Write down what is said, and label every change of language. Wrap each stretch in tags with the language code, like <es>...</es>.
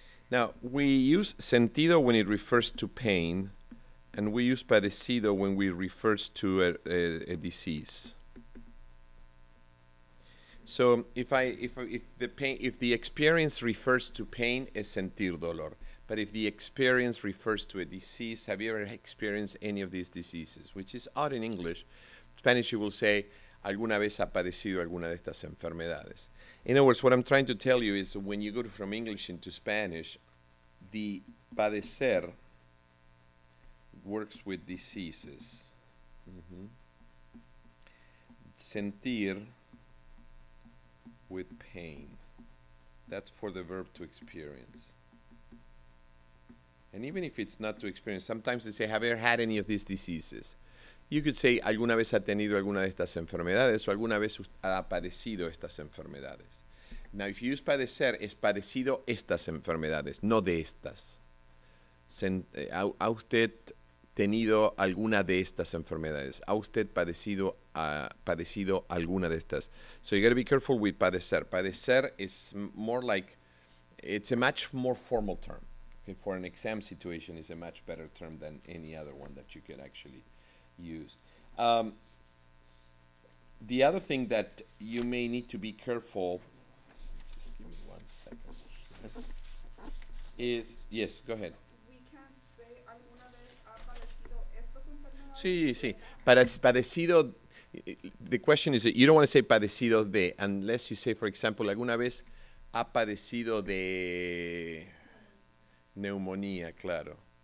<en>Now, we use sentido when it refers to pain, and we use padecido when we refers to a disease. So if the experience refers to pain,</en> <es>es sentir dolor.</es> <en>But if the experience refers to a disease, have you ever experienced any of these diseases? Which is odd in English. In Spanish you will say,</en> <es>alguna vez ha padecido alguna de estas enfermedades.</es> <en>In other words, what I'm trying to tell you is when you go from English into Spanish, the padecer works with diseases. Sentir with pain. That's for the verb to experience. And even if it's not to experience, sometimes they say, have you ever had any of these diseases? You could say,</en> <es>alguna vez ha tenido alguna de estas enfermedades o alguna vez ha padecido estas enfermedades.</es> <en>Now, if you use</en> <es>padecer, es padecido estas enfermedades, no de estas. ¿Ha usted tenido alguna de estas enfermedades? ¿Ha usted padecido alguna de estas?</es> <en>So you got to be careful with padecer. Padecer is more like, it's a much more formal term. Okay, for an exam situation, it's a much better term than any other one that you could actually use. The other thing that you may need to be careful, just give me second. Is, yes, go ahead. We can say</en> <es>alguna vez ha padecido estas enfermedades. Sí, sí.</es> <en>Padecido, the question is that you don't want to say padecido de, unless you say, for example,</en> <es>alguna vez ha padecido de neumonía, claro.</es>